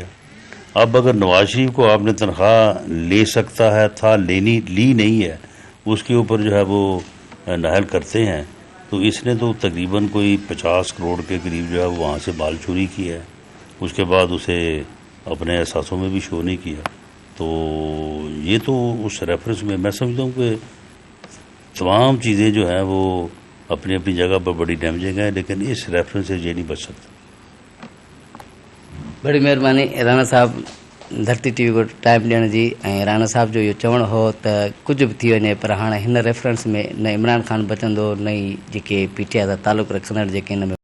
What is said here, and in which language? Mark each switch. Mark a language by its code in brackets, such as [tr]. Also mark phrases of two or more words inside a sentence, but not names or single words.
[ur] اب اگر نواز شریف کو آپ نے تنخواہ لے سکتا ہے تھا، لی نہیں ہے، اس کے اوپر جو ہے وہ نااہل کرتے ہیں تو اس نے تو تقریباً کوئی 50 کروڑ کے قریب جو ہے وہاں سے مال چوری کیا ہے، اس کے بعد اسے اپنے احساسوں میں بھی شو نہیں کیا، تو یہ تو اس ریفرنس میں میں سمجھتا ہوں کہ تمام چیزیں جو ہیں وہ اپنی اپنی جگہ پر بڑی ڈیمیجنگ ہیں، لیکن اس ریفرنس سے یہ نہیں بچ سکتا۔ بڑی مہربانی رانا صاحب دھرتی ٹی وی کو ٹائم [sd] ॾियण जी। ऐं राणा साहब जो इहो चवणु हो त कुझु बि थी वञे पर हाणे हिन रेफरेंस में न इमरान ख़ान बचंदो न ई जेके PTI सां तालुक़ु रखंदड़ जेके हिन में